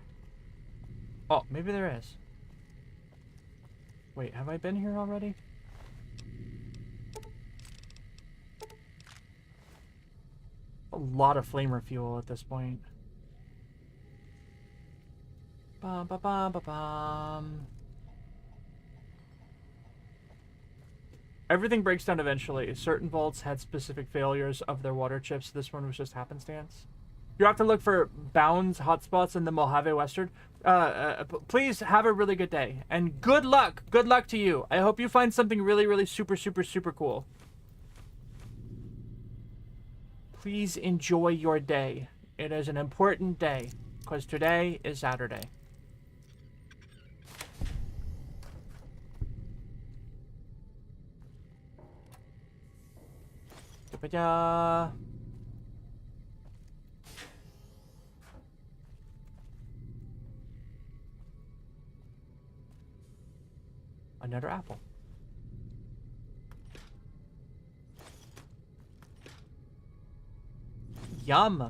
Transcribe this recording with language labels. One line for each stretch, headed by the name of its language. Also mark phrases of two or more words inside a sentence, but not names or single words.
English: Oh, maybe there is. Wait, have I been here already? A lot of flamer fuel at this point. Bum, ba, bum, ba, bum. Everything breaks down eventually. Certain vaults had specific failures of their water chips. This one was just happenstance. You have to look for Bounds hotspots in the Mojave Western. Please have a really good day. And good luck. Good luck to you. I hope you find something really, really super, super, super cool. Please enjoy your day. It is an important day. Because today is Saturday. Da-ba-da. Another apple. Yum!